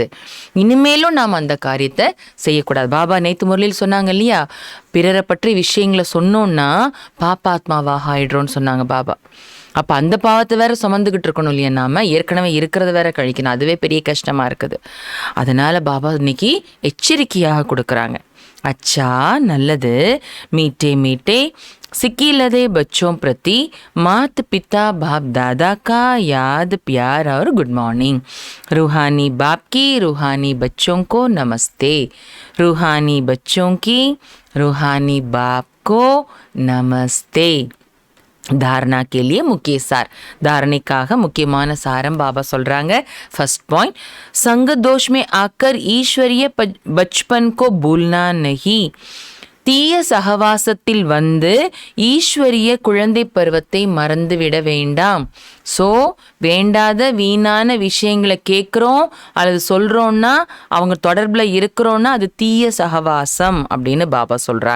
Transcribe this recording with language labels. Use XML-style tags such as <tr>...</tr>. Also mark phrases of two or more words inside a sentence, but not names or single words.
<ta>இனிமேலும் நாம் அந்த காரியத்தை செய்யக்கூடாது. பாபா நேற்று முரளியில் சொன்னாங்க இல்லையா, பிறரை பற்றி விஷயங்களை சொன்னோன்னா பாப்பாத்மாவாக ஆயிடுறோன்னு சொன்னாங்க பாபா. அப்போ அந்த பாவத்தை வேற சுமந்துக்கிட்டு இருக்கணும் இல்லையா, நாம ஏற்கனவே இருக்கிறத வேற கழிக்கணும், அதுவே பெரிய கஷ்டமா இருக்குது. அதனால பாபா இன்னைக்கு எச்சரிக்கையாக கொடுக்குறாங்க.</ta> <hi>அச்சா நல்லது, मीठे मीठे सिक्कीलदे बच्चों प्रति मात पिता बाप दादा का याद प्यार और</hi> <en>good morning.</en> <hi>रूहानी बाप की रूहानी बच्चों को नमस्ते. रूहानी बच्चों की रूहानी बाप को नमस्ते. धारणा के लिए मुख्य सार,</hi> <ta>धारणिकाக முக்கியமான சாரம் பாபா சொல்றாங்க.</ta> <en>first point,</en> <hi>संग दोष में आकर ईश्वरीय बचपन को भूलना नहीं.</hi> <ta>தீய சகவாசத்தில் வந்து ஈஸ்வரிய குழந்தை பருவத்தை மறந்துவிட வேண்டாம். ஸோ வேண்டாத வீணான விஷயங்களை கேட்குறோம் அல்லது சொல்கிறோன்னா, அவங்க தொடர்பில் இருக்கிறோன்னா அது தீய சகவாசம் அப்படின்னு பாபா சொல்கிறாங்க.</ta>